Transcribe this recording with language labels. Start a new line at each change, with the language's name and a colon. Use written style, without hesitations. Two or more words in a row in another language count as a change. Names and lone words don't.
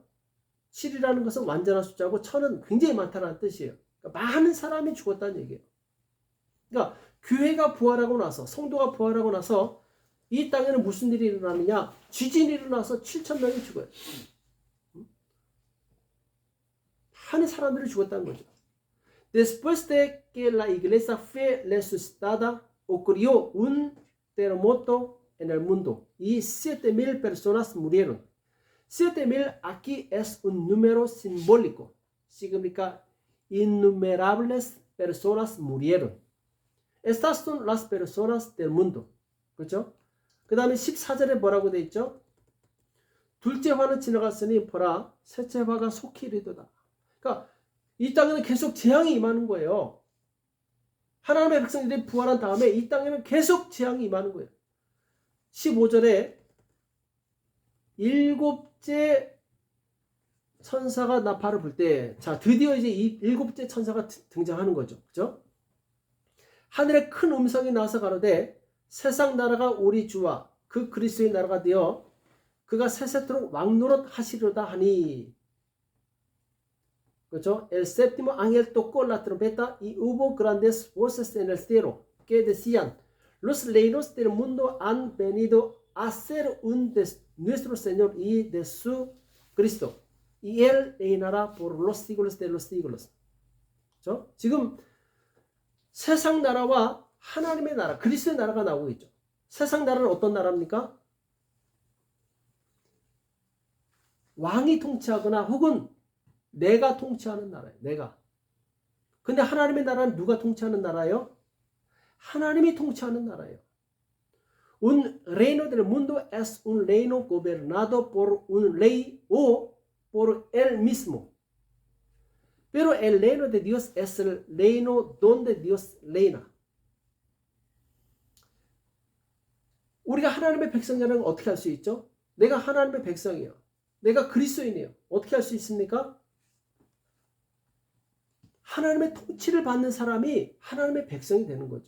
Korean: 7이라는 것은 완전한 숫자고 1000은 굉장히 많다는 뜻이에요. 그러니까 많은 사람이 죽었다는 얘기예요. 그러니까 교회가 부활하고 나서, 성도가 부활하고 나서 이 땅에는 무슨 일이 일어나느냐? 지진이 일어나서 7,000명이 죽어요. 많은 사람들이 죽었다는 거죠.
Spanish: Después de que la iglesia fue resucitada, ocurrió un terremoto en el mundo y 7,000 personas murieron. 7,000 aquí es un número simbólico. Significa innumerables personas murieron. Estas son las personas del mundo.
Korean: 그렇죠? 그 다음에 14절에 뭐라고 되어 있죠? 둘째 화는 지나갔으니 보라 셋째 화가 속히 이르도다. 그러니까 이 땅에는 계속 재앙이 임하는 거예요. 하나님의 백성들이 부활한 다음에 이 땅에는 계속 재앙이 임하는 거예요. 15절에 일곱째 천사가 나팔을 불 때, 자, 드디어 이제 이 일곱째 천사가 등장하는 거죠. 그죠? 하늘에 큰 음성이 나서 가로되 세상 나라가 우리 주와 그 그리스도의 나라가 되어 그가 세세토록 왕노릇 하시려다 하니. 그렇죠?
Spanish: El séptimo ángel tocó la trompeta y hubo grandes voces en el cielo que decían: los reinos del mundo han venido a ser un de nuestro Señor y de su Cristo, y él reinará por los siglos de los siglos.
Korean: 그렇죠? 지금 세상 나라와 하나님의 나라, 그리스도의 나라가 나오고 있죠. 세상 나라는 어떤 나라입니까? 왕이 통치하거나 혹은 내가 통치하는 나라예요. 내가. 근데 하나님의 나라는 누가 통치하는 나라예요? 하나님이 통치하는 나라예요.
Spanish: Un reino del mundo es un reino gobernado por un rey o por él mismo. Pero el reino de Dios es el reino donde Dios reina.
Korean: 우리가 하나님의 백성이라는 건 어떻게 할 수 있죠? 내가 하나님의 백성이에요. 내가 그리스도인이에요. 어떻게 할 수 있습니까? 하나님의 통치를 받는 사람이 하나님의 백성이 되는 거죠.